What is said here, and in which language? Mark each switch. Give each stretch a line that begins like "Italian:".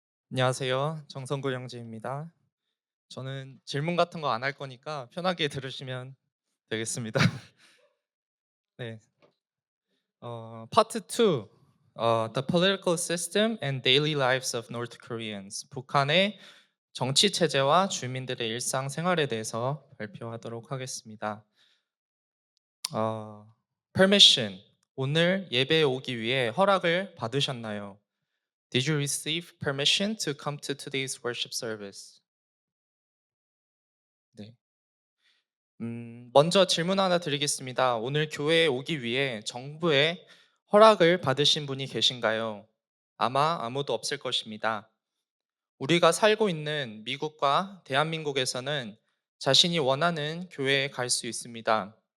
Korean: 안녕하세요. 정성구 형제입니다. 저는 질문 같은 거 안 할 거니까 편하게 들으시면 되겠습니다. 네. 파트 2.
English: The political system and daily lives of North Koreans.
Korean: 북한의 정치 체제와 주민들의 일상 생활에 대해서 발표하도록 하겠습니다.
English: Permission.
Korean: 오늘 예배에 오기 위해 허락을 받으셨나요?
English: Did you receive permission to come to today's worship service?
Korean: 네. 먼저 질문 하나 드리겠습니다. 오늘 교회에 오기 위해 정부의 허락을 받으신 분이 계신가요? 아마 아무도 없을 것입니다. 우리가 살고 있는 미국과 대한민국에서는 자신이 원하는 교회에 갈 수 있습니다.